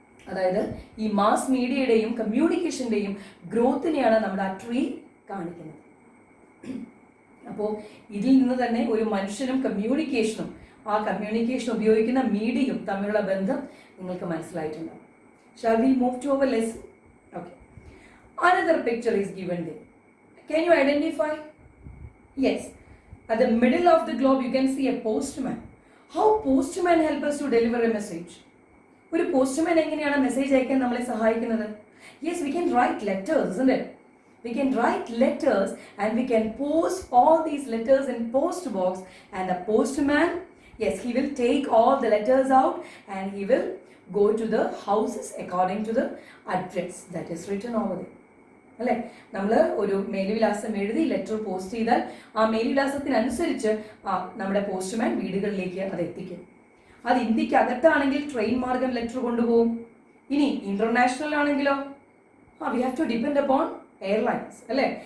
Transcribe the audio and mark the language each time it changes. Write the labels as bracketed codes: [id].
[ml] അതായത് ഈ മാസ് മീഡിയയുടെയും കമ്മ്യൂണിക്കേഷൻ്റെയും ഗ്രോത്തിനെയാണ് നമ്മുടെ ആ ട്രീ കാണിക്കുന്നത്. അപ്പോൾ ഇതിൽ നിന്ന് തന്നെ ഒരു മനുഷ്യനും കമ്മ്യൂണിക്കേഷനും ആ കമ്മ്യൂണിക്കേഷൻ ഉപയോഗിക്കുന്ന മീഡിയയും തമ്മിലുള്ള ബന്ധം നിങ്ങൾക്ക് മനസ്സിലായിട്ടുണ്ടാവും. [en] Shall we move to our lesson? Okay. Another picture is given there. Can you identify? Yes. At the middle of the globe you can see a postman. How postman help us to deliver a message? [ml] ഒരു postman എങ്ങനെയാണ് message അയക്കാൻ നമ്മളെ സഹായിക്കുന്നത്? [en] Yes, we can write letters, isn't it? We can write letters and we can post all these letters in post box, and the postman, yes, he will take all the letters out and he will go to the houses according to the address that is written over there. [ml] അല്ലേ? നമ്മൾ ഒരു മേൽവിലാസം എഴുതി letter post ചെയ്താൽ ആ മേൽവിലാസത്തിനനുസരിച്ച് നമ്മുടെ postman വീടുകളിലേക്ക് അത് എത്തിക്കും. അത് ഇന്ത്യക്ക് അകത്താണെങ്കിൽ ട്രെയിൻ മാർഗം ലെറ്റർ കൊണ്ടുപോകും. ഇനി ഇന്റർനാഷണൽ ആണെങ്കിലോ [en] we have to depend upon airlines [ml] അല്ലേ?